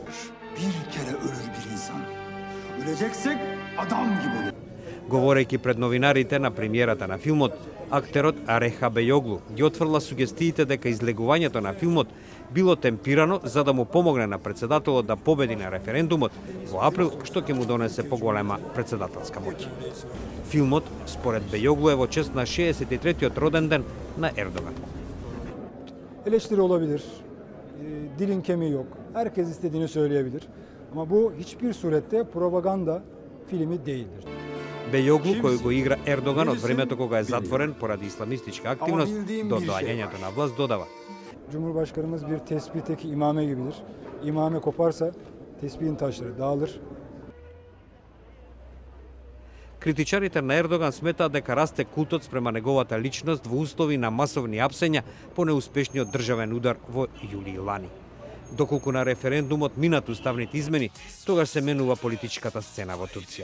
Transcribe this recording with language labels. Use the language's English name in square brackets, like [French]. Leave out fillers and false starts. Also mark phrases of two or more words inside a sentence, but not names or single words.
[Macedonian] Говорејќи пред новинарите на премиерата на филмот, актерот Ареха Бејоглу ги отфрла сугестиите дека излегувањето на филмот било темпирано за да му помогне на председателот да победи на референдумот во април, што ќе му донесе поголема председателска моќ. Филмот, според Бејоглу, е во чест на 63-тиот роден ден на Ердоган. [Turkish] Eleştiri olabilir, dilin kemiği yok, herkes istediğini söyleyebilir. Ama bu hiçbir surette propaganda filmi değildir. [Macedonian] Бејоглу, кој го игра Ердоган од времето кога е затворен поради исламистичка активност до доаѓањето на власт, додава: [Turkish] Cumhurbaşkanımız bir tespihteki imame gibidir. İmame koparsa tespihin taşları dağılır. [Macedonian] Критичарите на Ердоган сметаат дека расте култот спрема неговата личност во услови на масовни апсења по неуспешниот државен удар во јули лани. Доколку на референдумот минат уставните измени, тогаш се менува политичката сцена во Турција.